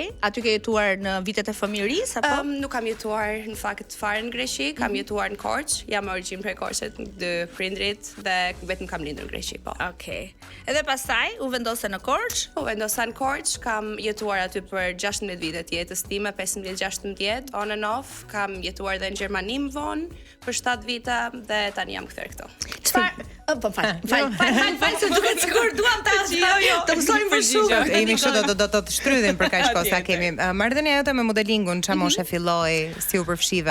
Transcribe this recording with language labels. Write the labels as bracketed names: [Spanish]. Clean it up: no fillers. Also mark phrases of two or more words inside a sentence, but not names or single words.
[Albanian] Aty ke jetuar në vitet e fëmijërisë apo? Nuk kam jetuar në fakt fare në Greqi, kam jetuar në Korçë, jam me origjinë prej Korçës, dy prindrit dhe vetëm kam lindur në Greqi, po. Okej. Edhe pastaj u vendose në Korçë? Po vendosa në Korçë, kam jetuar aty për 16 vite të jetës time, 15-16, [English] on and off, [Albanian] kam jetuar edhe në Gjermani më vonë për 7 vite dhe tani jam kthyer këtu. Çfarë? Po fal, se duket sikur duam ta të mësojmë për shumë. E jemi kështu do të shtrydhim për kaq kohë sa kemi. Marrëdhënia jote me modelingun, çfarë moshe filloi, si u përfshive?